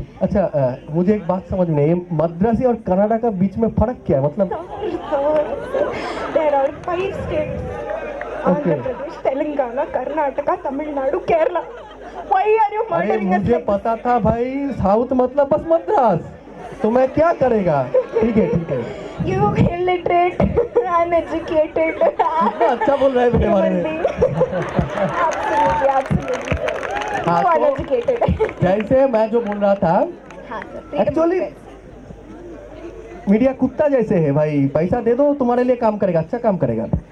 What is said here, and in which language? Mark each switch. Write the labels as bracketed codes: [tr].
[hi] अच्छा मुझे एक बात समझ में नहीं, ये मद्रासी और कन्नड़ा का बीच में फर्क क्या है, मतलब? [en] There are 5 states. Andhra Pradesh, Telangana, Karnataka, Tamil Nadu, Kerala. Why are you अरे murdering us? [hi] मुझे पता था भाई, साउथ मतलब बस मद्रास. तो मैं क्या करेगा? ठीक है. [en] You illiterate, uneducated. [hi] कितना अच्छा बोल रहा है मेरे बारे में. [en] Absolutely. हाँ, You तो uneducated. [hi] जैसे मैं जो बोल रहा था, हाँ सर. एक्चुअली मीडिया कुत्ता जैसे है भाई, पैसा दे दो तुम्हारे लिए काम करेगा, अच्छा काम करेगा.